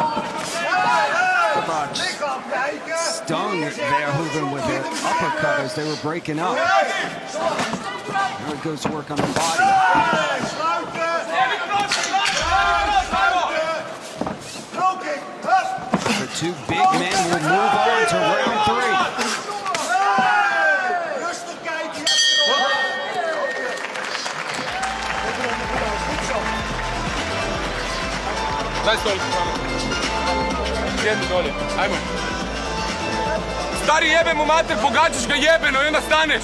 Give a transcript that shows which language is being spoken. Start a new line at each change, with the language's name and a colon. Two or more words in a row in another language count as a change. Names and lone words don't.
English: Brestovac stung Verhoeven with an uppercut as they were breaking up. Now he goes to work on the body. The two big men will move on to round 3.
Croatian: Daj stolicu tamo. Sjedni dolje, ajmo. Stari jebe mu mater, pogađaš ga jebeno i onda staneš.